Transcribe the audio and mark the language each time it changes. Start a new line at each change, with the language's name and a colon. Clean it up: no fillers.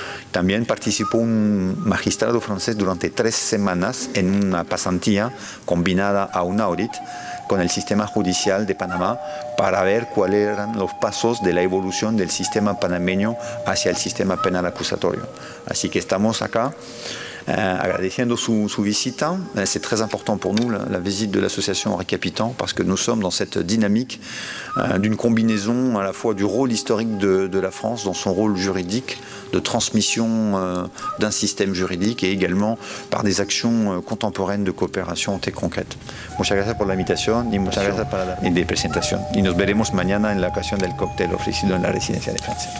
Spanish: También participó un magistrado francés durante 3 semanas en una pasantía combinada a un audit con el sistema judicial de Panamá para ver cuáles eran los pasos de la evolución del sistema panameño hacia el sistema penal acusatorio. Así que estamos acá agradeciendo su visita.
French: C'est très important pour nous la visite de l'association Henri Capitan parce que nous sommes dans cette dynamique d'une combinaison à la fois du rôle historique de la France dans son rôle juridique, de transmission d'un système juridique et également par des actions contemporaines de coopération très concrètes.
Spanish: Muchas gracias por la invitación y muchas gracias por la presentación. Y nos veremos mañana en la ocasión del cóctel ofrecido en la residencia de Francia.